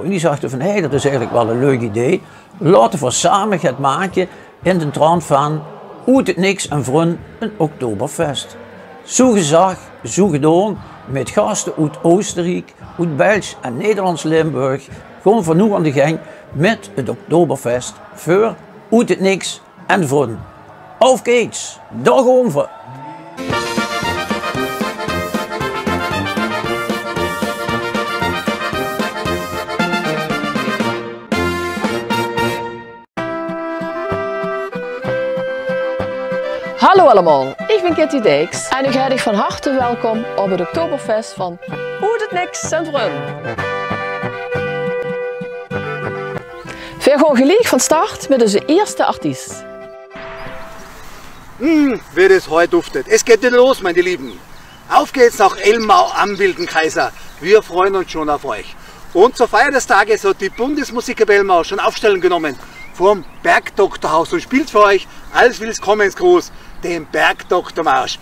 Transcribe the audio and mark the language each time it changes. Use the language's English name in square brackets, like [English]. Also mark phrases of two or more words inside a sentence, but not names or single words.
[Dutch] En die zagen van, hey, dat is eigenlijk wel een leuk idee. Laten we samen het maken in de trant van Uit het Niks en vriend een Oktoberfest. Zo gezag, zo gedaan, met gasten uit Oostenrijk, uit België en Nederlands-Limburg, gewoon van nu aan de gang met het Oktoberfest voor Uit het Niks en vriend. [German] Auf geht's, [Dutch] daar gaan we! Hallo allemaal, ik ben Kitty Dijks en ik heet je van harte welkom op het Oktoberfest van Uit het Niks en vriend. We gaan gelijk van start met onze eerste artiest. [German] Wie das heute duftet. Es geht wieder los, meine Lieben. Auf geht's nach Elmau am Wilden Kaiser. Wir freuen uns schon auf euch. Und zur Feier des Tages hat die Bundesmusiker Elmau schon Aufstellung genommen vom Bergdoktorhaus und spielt für euch als Willkommensgruß den Bergdoktormarsch.